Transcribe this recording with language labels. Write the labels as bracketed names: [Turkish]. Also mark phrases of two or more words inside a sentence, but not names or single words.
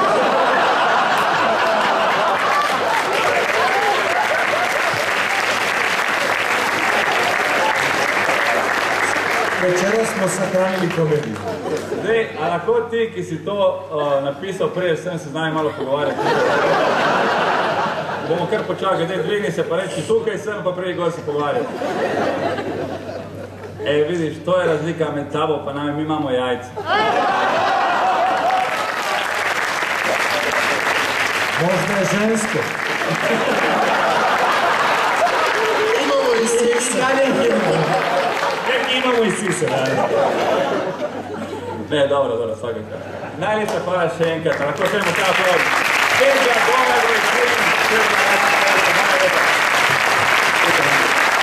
[Croatian] Večera smo sahranili komediju. [Slovenian] Zdaj, a lahko ti, ki si to napisal prej, sem se z nami malo pogovarjati. Bomo kar počakali, zdaj dvigni se pa reči, tukaj sem, pa prej gor se pogovarjati. Vidiš, to je razlika med tabo pa nami, mi imamo jajce. [Croatian] Možda je žensko. Imamo i sise. Imamo i sise, da. Ne, dobro, svakako. [Slovenian] Najljepša hvala še enkrat, lahko čujemo ta aplauz. Sergej Domer,